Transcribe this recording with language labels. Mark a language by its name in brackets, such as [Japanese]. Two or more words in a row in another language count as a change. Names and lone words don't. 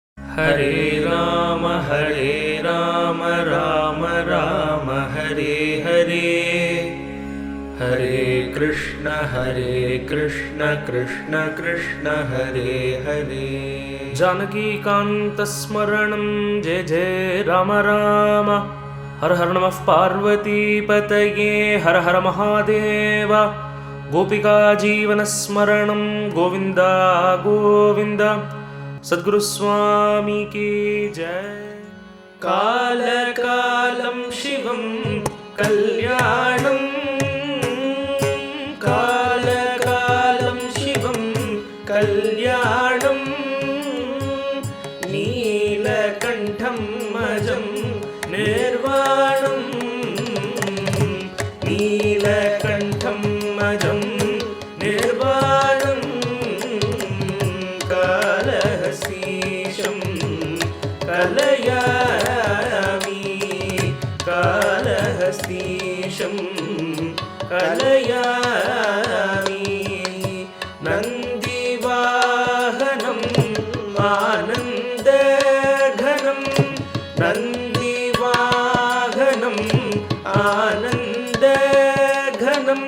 [Sanskrit] ಹರೇ ರಾಮ ರಾಮ ರಾಮ ಹರೇ ಹರೇ, ಹರೇ ಕೃಷ್ಣ ಕೃಷ್ಣ ಕೃಷ್ಣ ಹರೇ ಹರೇ. ಜಾನಕೀಕಾಂತ ಸ್ಮರಣಂ ಜಯ ಜಯ ರಾಮ ರಾಮ. ಹರ ಹರ ನಮಃ ಪಾರ್ವತೀಪತಯೇ, ಹರ ಹರ ಮಹಾದೇವ. ಗೋಪಿಕಾ ಜೀವನ ಸ್ಮರಣಂ ಗೋವಿಂದ ಗೋವಿಂದ. [Hindi] ಸದ್ಗುರು ಸ್ವಾಮಿ ಕಿ ಜಯ. [Sanskrit] ಕಾಲ ಕಾಲಂ ಶಿವಂ ಕಲ್ಯಾಣಂ, ಕಾಲ ಕಾಲಂ ಶಿವಂ ಕಲ್ಯಾಣಂ. ನೀಲಕಂಠಂ ಅಜಂ ನಿರ್ವಾಣಂ, ನೀಲಕಂಠಂ ಅಜಂ ನಿರ್ವಾಣಂ. ಕಾಲಹಸ್ತೀಶಂ ಕಲಯಾಮಿ, ಕಾಲಹಸ್ತೀಶಂ ಕಲಯಾಮಿ. ನಂದಿವಾಹನಂ ಆನಂದಘನಂ, ನಂದಿವಾಹನಂ ಆನಂದಘನಂ.